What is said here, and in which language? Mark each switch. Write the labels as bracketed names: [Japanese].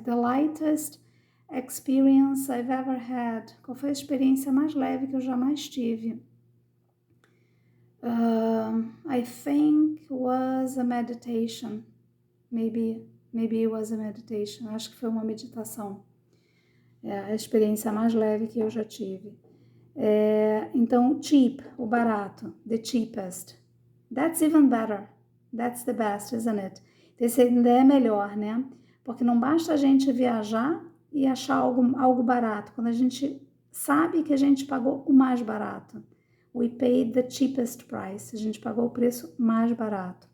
[English] The lightest experience I've ever had. [Portuguese] Qual foi a experiência mais leve que eu jamais tive? [English] I think was a meditation. Maybe it was a meditation. [Portuguese] Acho que foi uma meditação. É a experiência mais leve que eu já tive. [English] Então, cheap, o barato. The cheapest. That's even better. That's the best, isn't it? [Portuguese] Esse ainda é melhor, né? Porque não basta a gente viajar e achar algo barato. Quando a gente sabe que a gente pagou o mais barato. [English] We paid the cheapest price. [Portuguese] A gente pagou o preço mais barato.